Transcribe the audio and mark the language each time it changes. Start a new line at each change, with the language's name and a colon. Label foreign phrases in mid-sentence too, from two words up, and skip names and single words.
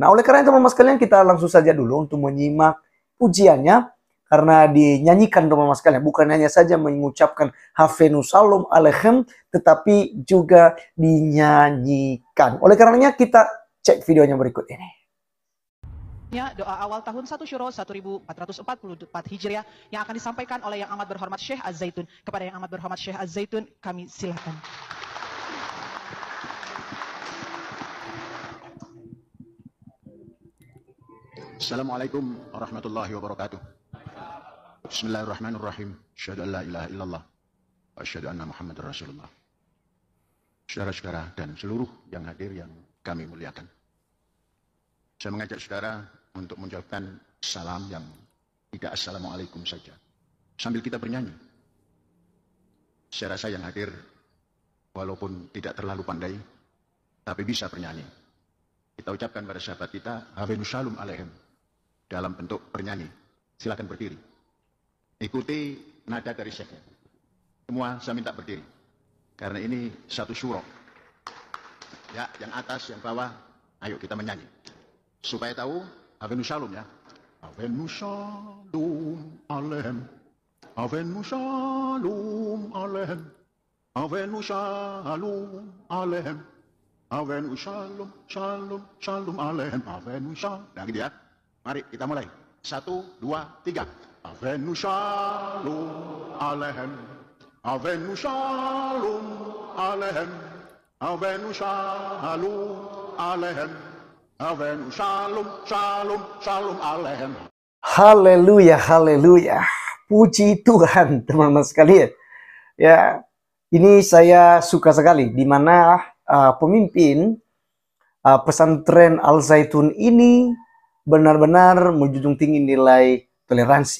Indonesian: Nah, oleh karena itu teman-teman sekalian, kita langsung saja dulu untuk menyimak pujiannya, karena dinyanyikan teman-teman sekalian, bukan hanya saja mengucapkan
Hebrew: הבאנו שלום עליכם,
Indonesian: tetapi juga dinyanyikan. Oleh karenanya kita cek videonya berikut ini. Doa awal tahun 1 Syuro 1444 Hijriah yang akan disampaikan oleh Yang Amat Berhormat Syekh Az-Zaitun. Kepada Yang Amat Berhormat Syekh Az-Zaitun, kami silakan.
Arabic: السلام عليكم ورحمة الله وبركاته. بسم الله الرحمن الرحيم. أشهد أن لا إله إلا الله وأشهد أن محمدا رسول الله.
Indonesian: Saudara-saudara dan seluruh yang hadir yang kami muliakan, saya mengajak saudara untuk mengucapkan salam yang tidak assalamualaikum saja, sambil kita bernyanyi. Saya rasa yang hadir walaupun tidak terlalu pandai, tapi bisa bernyanyi. Kita ucapkan pada sahabat kita
Hebrew: הבאנו שלום עליכם
Indonesian: dalam bentuk bernyanyi. Silakan berdiri. Ikuti nada dari Syekhnya. Semua saya minta berdiri, karena ini satu syuro. Ya, yang atas, yang bawah, ayo kita menyanyi. Supaya tahu
Hebrew: הבאנו שלום
Indonesian: ya.
Hebrew: הבאנו שלום עליכם. הבאנו שלום עליכם. הבאנו שלום עליכם. הבאנו שלום, שלום, שלום עליכם. הבאנו שלום.
Indonesian: Nah gitu ya. Mari kita mulai. 1, 2, 3.
Hebrew: הבאנו שלום עליכם. הבאנו שלום עליכם. הבאנו שלום עליכם. הבאנו שלום, שלום, שלום עליכם.
Indonesian: Haleluya, haleluya. Puji Tuhan, teman-teman sekalian. Ya, ini saya suka sekali di mana pemimpin pesantren Al-Zaitun ini benar-benar menjunjung tinggi nilai toleransi.